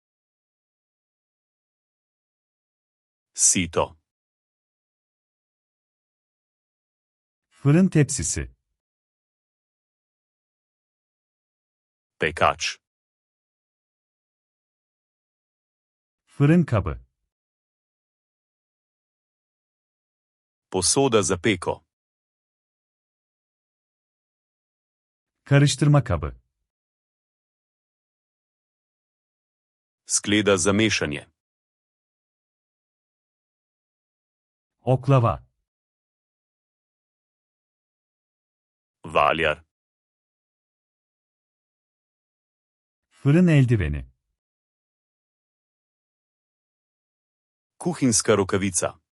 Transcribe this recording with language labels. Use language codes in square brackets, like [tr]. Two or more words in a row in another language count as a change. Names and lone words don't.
[sl] Sito. [tr] Fırın tepsisi. [sl] Pekač. [tr] Fırın kabı. [sl] Posoda za peko. [tr] Karıştırma kabı. [sl] Skleda za mešanje. [tr] Oklava. [sl] Valjar. [tr] Fırın eldiveni. [sl] Kuhinjska rokavica.